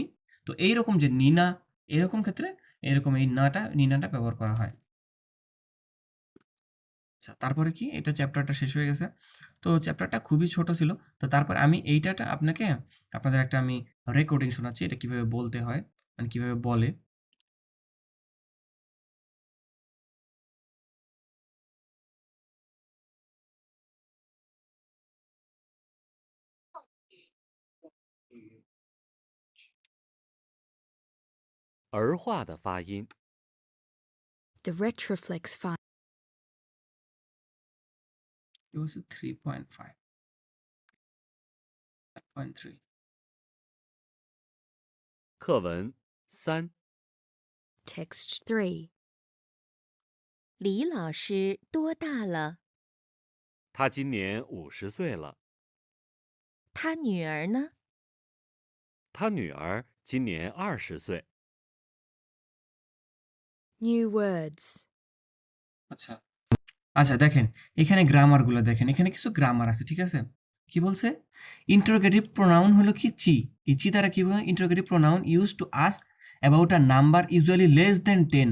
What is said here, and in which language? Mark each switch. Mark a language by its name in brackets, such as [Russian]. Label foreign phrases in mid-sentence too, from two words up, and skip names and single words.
[Bangla] তো এইরকম যে নিনা, এরকম ক্ষেত্রে এরকম এই নাটা, নিনাটা ব্যবহার করা হয়। আচ্ছা, তারপরে কি, এটা চ্যাপ্টারটা শেষ হয়ে গেছে। তো চ্যাপ্টারটা খুবই ছোট ছিল। তো তারপর আমি এইটাটা আপনাকে, আপনাদের একটা আমি রেকর্ডিং শোনাচ্ছি, এটা কিভাবে বলতে হয়, মানে কিভাবে বলে। [Chinese] 儿化的发音。 [English] The retroflex file. It was 3.5, 5.3。 [Chinese] 课文3。 [English] Text 3. [Chinese] 李老师多大了？他今年50岁了。他女儿呢？他女儿今年20岁。 [English] New words. [Bangla] আচ্ছা, আচ্ছা দেখেন এখানে গ্রামারগুলো দেখেন, এখানে কিছু গ্রামার আছে, ঠিক আছে। কি বলছে, [English] interrogative pronoun [Bangla] হলো কি চি। এই চি দ্বারা কি বলে, [English] interrogative pronoun use to ask about a number usually less than 10.